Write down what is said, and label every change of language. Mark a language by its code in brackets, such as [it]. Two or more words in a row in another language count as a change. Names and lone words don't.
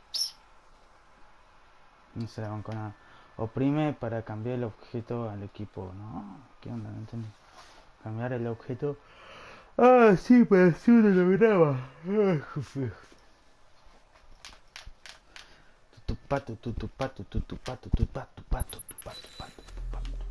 [es] No se la bancó nada. Oprime para cambiar el objeto al equipo. No, ¿qué onda? No entendí. Cambiar el objeto. Ah, sí, para hacer un holograma. Tutupato, tutupato, tutupato, tutupato, pato, tupato, pato, tupato.